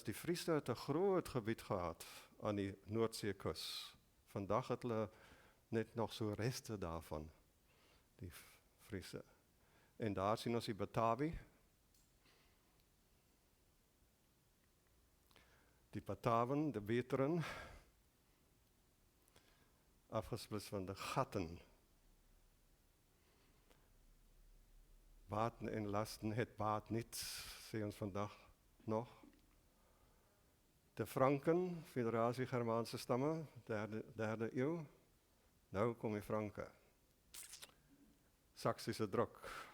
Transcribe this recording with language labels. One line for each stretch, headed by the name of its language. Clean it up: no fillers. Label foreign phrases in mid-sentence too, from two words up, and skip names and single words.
Afrikaans: Die Friese het 'n groot gebied gehad aan die Noordseekus. Vandag het hulle net nog so reste daarvan, die Friese. En daar sien ons die Batavi.
Dutch: Die Bataven, de Beteren, afgesplits van de Gatten. Baten en lasten, het baat niet,
Afrikaans: sê ons vandag nog.
Dutch: De Franken, Federatie Germaanse stamme, derde eeuw.
Afrikaans: Nou kom die Franke. Saksische druk.